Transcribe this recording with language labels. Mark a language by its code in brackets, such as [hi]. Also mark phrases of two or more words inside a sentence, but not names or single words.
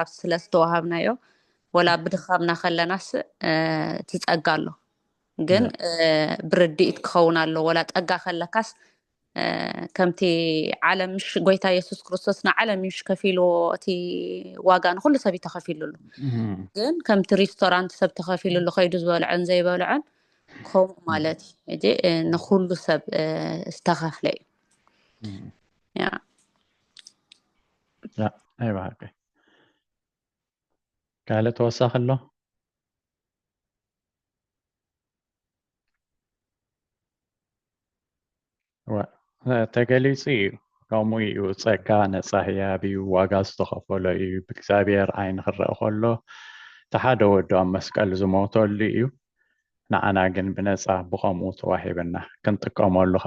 [ti] ስለ ዝተዋሃብናዮ ወላ ብድኻምና ከለናስ ትጸጋ ኣሎ ግን ብርድኢት ክኸውን ኣሎ ወላ ጸጋ ከለካስ ከምቲ ዓለም ምሽ ጎይታ ኢየሱስ ክርስቶስ ንዓለም ምሽ ከፊሉ እቲ ዋጋ ንኹሉ ሰብ ተኸፊሉሉ ግን ከምቲ ሬስቶራንት ሰብ ተኸፊሉሉ ከይዱ ዝበልዐን ዘይበልዐን ከምኡ ማለት እጂ ንኹሉ ሰብ ዝተኸፍለ እዩ ያ [ar] أيوة هكي قالت توسخ له [ti] ተገሊጹ እዩ ከምኡ እዩ ጸጋ ነፃ ህያብ እዩ ዋጋ ዝተኸፈሎ እዩ ብእግዚኣብሔር ዓይኒ ክረአ ከሎ እቲ ሓደ ወዲ ኣብ መስቀል ዝሞተሉ እዩ ንዓና ግን ብነፃ ብኸምኡ ተዋሂብና ክንጥቀመሉ ከዓ